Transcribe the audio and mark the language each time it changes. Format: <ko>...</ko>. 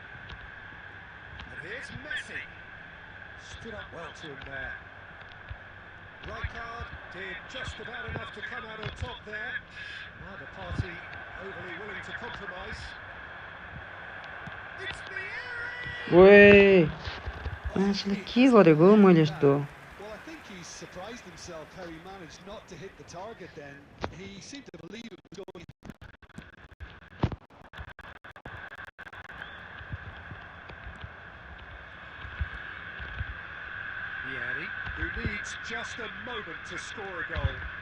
<en>And here's Messi. Stood up well to him there. Rijkaard did just about enough to come out on top there. Neither party overly willing to compromise. It's the</en> <ne>Wey मान्छेले के गरेको हो मैले यस्तो</ne> <en>Well, I think he surprised himself how he managed not to hit the target then. He seemed to believe it was going. Vieri, who needs just a moment to score a goal.</en>